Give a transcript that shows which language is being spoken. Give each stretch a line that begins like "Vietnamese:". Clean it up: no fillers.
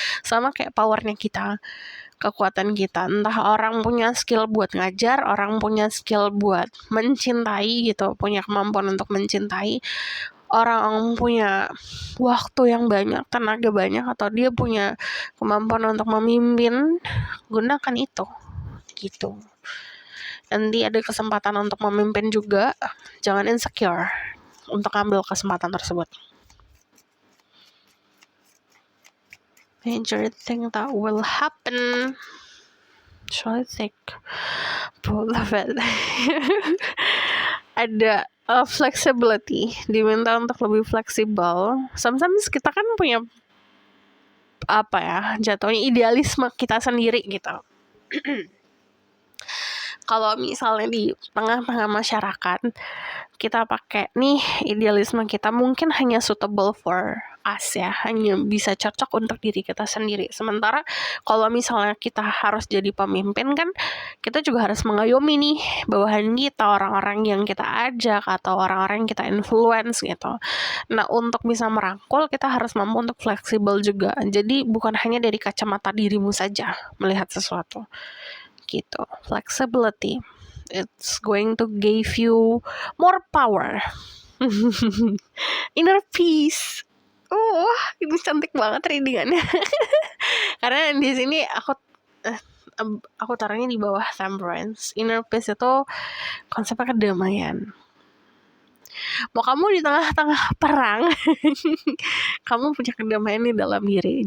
Indonesian: Sama kayak powernya kita, kekuatan kita. Entah orang punya skill buat ngajar, orang punya skill buat mencintai gitu, punya kemampuan untuk mencintai, orang punya waktu yang banyak, tenaga banyak, atau dia punya kemampuan untuk memimpin, gunakan itu gitu. Nanti ada kesempatan untuk memimpin juga, jangan insecure untuk ambil kesempatan tersebut.
English: Major thing that will happen, shall I think both of it.
Indonesian: Ada flexibility, diminta untuk lebih fleksibel. Sometimes kita kan punya jatuhnya idealisme kita sendiri gitu. Kalau misalnya di tengah-tengah masyarakat kita pakai nih idealisme kita, mungkin hanya
English: suitable for us
Indonesian: ya, hanya bisa cocok untuk diri kita sendiri. Sementara kalau misalnya kita harus jadi pemimpin kan, kita juga harus mengayomi nih bawahan kita, orang-orang yang kita ajak atau orang-orang yang kita influence gitu. Nah, untuk bisa merangkul kita harus mampu untuk fleksibel juga. Jadi bukan hanya dari kacamata dirimu saja melihat sesuatu gitu.
English: Flexibility, it's going to give you more power. Inner peace.
Indonesian: Ini cantik banget readingannya. Karena di sini aku taruhnya di bawah temperance. Inner peace itu konsepnya kedamaian. Mau kamu di tengah-tengah perang, kamu punya kedamaian di dalam diri.